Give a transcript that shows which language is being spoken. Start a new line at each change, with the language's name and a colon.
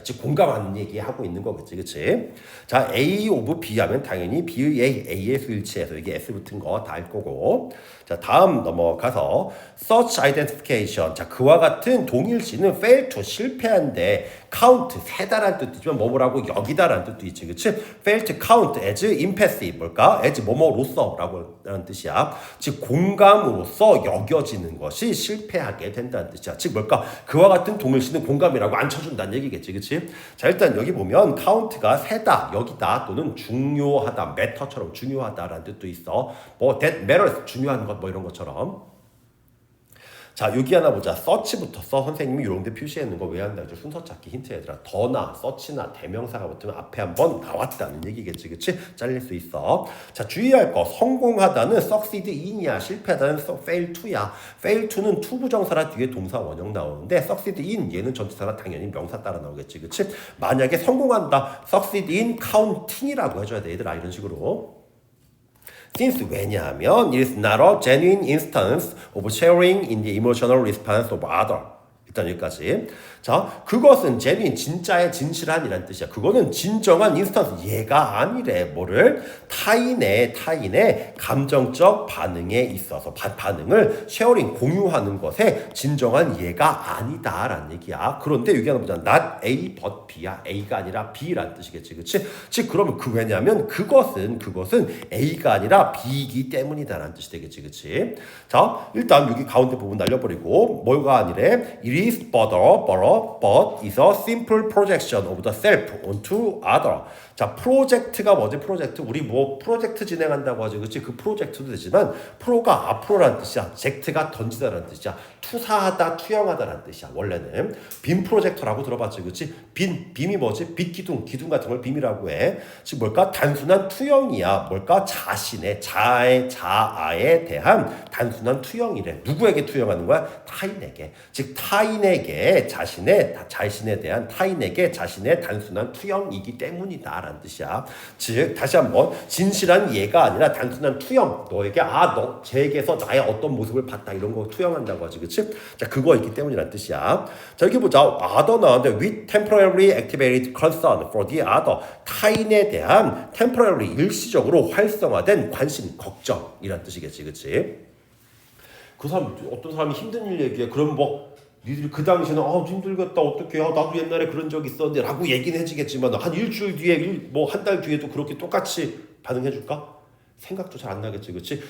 Korean: 즉 공감하는 얘기 하고 있는 거겠지, 그치? 자, A of B 하면 당연히 B의 A에서 일치해서 이게 S 붙은 거 다 알 거고. 자, 다음 넘어가서
English: such identification.
Korean: 자, 그와 같은 동일시는 fail to, 실패한데, count, 세다란 뜻이지만 뭐라고 여기다라는 뜻도 있지, 그치?
English: fail to count as impassive.
Korean: 뭘까? as 뭐뭐로서 라는 뜻이야. 즉 공감으로서 여겨지는 것이 실패하게 된다는 뜻이야. 즉 뭘까? 그와 같은 동일시는 공감이라고 안 쳐준다는 얘기겠지, 그치? 자, 일단 여기 보면 count가 세다, 여기다 또는 중요하다, matter처럼 중요하다라는 뜻도 있어. 뭐
English: that matters,
Korean: 중요한 것 뭐 이런 것처럼. 자, 여기 하나 보자. 서치부터 써. 선생님이 이런 데 표시해 놓은 거 왜 한다? 순서 찾기 힌트, 얘들아. 더나 서치나 대명사가 붙으면 앞에 한번 나왔다는 얘기겠지, 그치? 잘릴 수 있어. 자, 주의할 거. 성공하다는 succeed in이야. 실패하다는 fail to야. fail to는 투부정사라 뒤에 동사 원형 나오는데 succeed in, 얘는 전치사라 당연히 명사 따라 나오겠지, 그치? 만약에 성공한다,
English: succeed in counting
Korean: 이라고 해줘야 돼, 얘들아. 이런 식으로.
English: Since,
Korean: 왜냐하면
English: it is not a genuine instance of sharing in the emotional response of other.
Korean: 일단 여기까지. 자, 그것은 genuine, 진짜의 진실한이란 뜻이야. 그거는 진정한 인스턴스, 얘가 아니래. 뭐를? 타인의 감정적 반응에 있어서 반응을 쉐어링, 공유하는 것에 진정한 얘가 아니다라는 얘기야. 그런데 여기 하나 보자.
English: not A but B
Korean: 야. A가 아니라 B라는 뜻이겠지, 그치? 즉 그러면 왜냐면 그것은 A가 아니라 B이기 때문이다라는 뜻이 되겠지, 그치? 자, 일단 여기 가운데 부분 날려버리고 뭐가 아니래?
English: It is but is a simple projection of the self onto other.
Korean: 자, 프로젝트가 뭐지? 프로젝트. 우리 뭐 프로젝트 진행한다고 하죠, 그치? 그 프로젝트도 되지만 프로가 앞으로라는 뜻이야. 젝트가 던지다라는 뜻이야. 투사하다, 투영하다라는 뜻이야. 원래는 빔 프로젝터라고 들어봤지, 그치? 빔이 뭐지? 빛 기둥 같은 걸 빔이라고 해. 즉 뭘까? 단순한 투영이야. 뭘까? 자아에 대한 단순한 투영이래. 누구에게 투영하는 거야? 타인에게. 즉 타인에게 자신에 대한 타인에게 자신의 단순한 투영이기 때문이다라는 뜻이야. 즉 다시 한번 진실한 예가 아니라 단순한 투영. 너에게 너 쟤에게서 나의 어떤 모습을 봤다, 이런 거 투영한다고 하지, 그치? 자, 그거 있기 때문이라는 뜻이야. 자, 여기 보자.
English: other
Korean: 나왔는데
English: with temporarily activated concern for the other.
Korean: 타인에 대한 temporarily, 일시적으로 활성화된 관심, 걱정이란 뜻이겠지, 그치? 그 사람 어떤 사람이 힘든 일 얘기해. 그럼 뭐 니들이 그 당시에는 힘들겠다 어떡해 나도 옛날에 그런 적 있었는데 라고 얘기는 해주겠지만 한 일주일 뒤에 뭐 한 달 뒤에도 그렇게 똑같이 반응해줄까? 생각도 잘 안 나겠지. 그렇지?